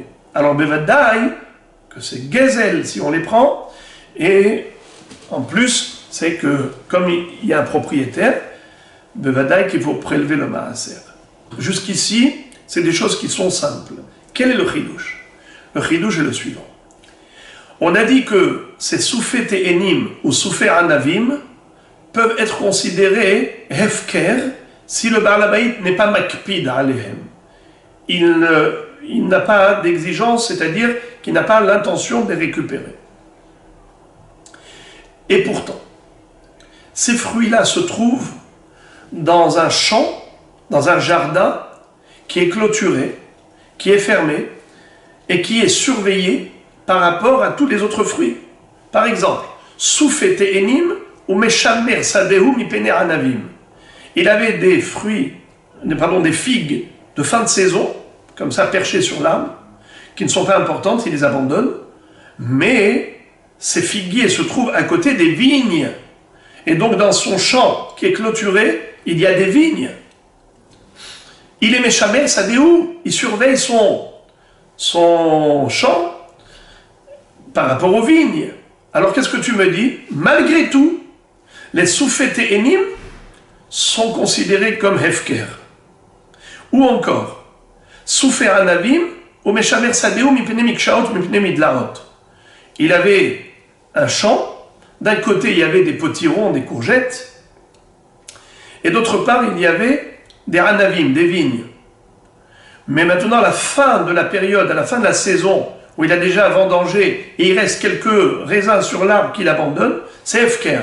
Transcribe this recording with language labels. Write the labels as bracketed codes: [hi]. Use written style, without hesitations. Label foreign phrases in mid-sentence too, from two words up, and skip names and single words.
[fr] Alors bevadaï, que c'est gezel si on les prend, et en plus, c'est que comme il y a un propriétaire, bevadaï qu'il faut prélever le maaser. Jusqu'ici, c'est des choses qui sont simples. Quel est le chidouche? Le chidouche est le suivant. On a dit que ces [he] סופות תאנים או סופות ענבים [fr] peuvent être considérés hefker si le [he] בעל הבית [fr] n'est pas [he] מקפיד עליהם. [fr] Il n'a pas d'exigence, c'est-à-dire qu'il n'a pas l'intention de les récupérer. Et pourtant, ces fruits-là se trouvent dans un champ, dans un jardin qui est clôturé, qui est fermé et qui est surveillé par rapport à tous les autres fruits. Par exemple, [he] סופות תאנים ומשמר שדהו מפני ענבים. [fr] Il avait des des figues de fin de saison, comme ça perchées sur l'arbre, qui ne sont pas importantes, il les abandonne, mais ces figuiers se trouvent à côté des vignes. Et donc dans son champ qui est clôturé, il y a des vignes. Il est [he] משמר שדהו, [fr] il surveille son champ par rapport aux vignes. Alors qu'est-ce que tu me dis? Malgré tout, les [he] סופות תאנים [fr] sont considérés comme hefker. Ou encore, [he] סופות ענבים ומשמר שדהו מפני מקשאות מפני מדלעות. [fr] Il avait un champ, d'un côté il y avait des potirons, des courgettes, et d'autre part il y avait des anavim, des vignes. Mais maintenant, à la fin de la période, à la fin de la saison, où il a déjà vendangé et il reste quelques raisins sur l'arbre qu'il abandonne, c'est hefker.